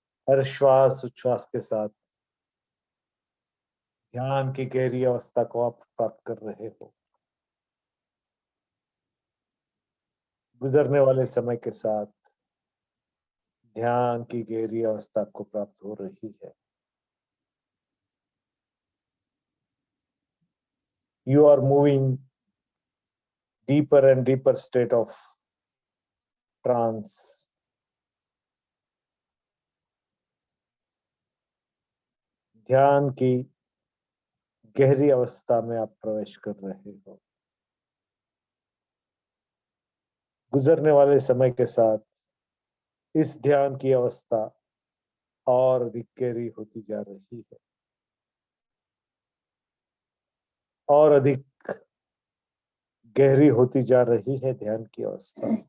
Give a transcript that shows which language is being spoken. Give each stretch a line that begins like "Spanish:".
Hindi: हर श्वास उच्छ्वास के साथ ध्यान की गहरी अवस्था को आप प्राप्त कर रहे हो। गुजरने वाले समय के साथ ध्यान की गहरी अवस्था को प्राप्त हो रही है।
English: You are moving deeper and deeper state of trance.
Hindi: ध्यान की गहरी अवस्था में आप प्रवेश कर रहे हो। गुजरने वाले समय के साथ इस ध्यान की अवस्था और अधिक गहरी होती जा रही है और अधिक गहरी होती जा रही है ध्यान की अवस्था।